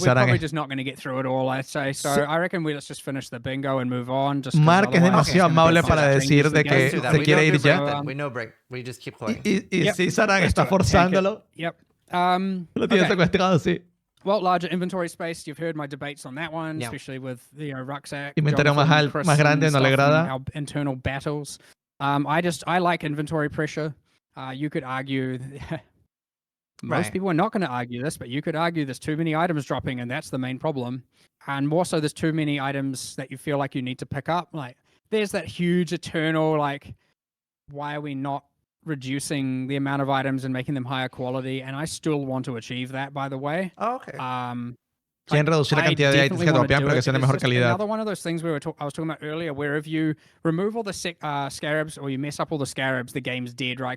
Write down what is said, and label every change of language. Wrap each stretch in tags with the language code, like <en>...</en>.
<en>we're probably just not going to get through it all, I'd say. So I reckon let's just finish the bingo and move on.</en> <es>Mark es demasiado amable para decir de que se quiere ir ya.</es> <en>We no break. We just keep going.</en> <es>Y Zizaran está forzándolo.</es> <en>Yep.</en> <es>Lo tiene secuestrado, sí.</es> <en>Well, larger inventory space. You've heard my debates on that one, especially with rucksack.</en> <es>Inventario más grande no le agrada.</es> <en>Our internal battles. I like inventory pressure. You could argue. Most people are not going to argue this, but you could argue there's too many items dropping, and that's the main problem. And more so, there's too many items that you feel like you need to pick up. Like, there's that huge eternal, like, why are we not reducing the amount of items and making them higher quality? And I still want to achieve that, by the way. Oh, okay.</en> <es>Quieren reducir la cantidad de ítems que dropean, pero que sean de mejor calidad.</es> <en>Another one of those things I was talking about earlier, where if you remove all the scarabs, or you mess up all the scarabs, the game's dead, right?</en>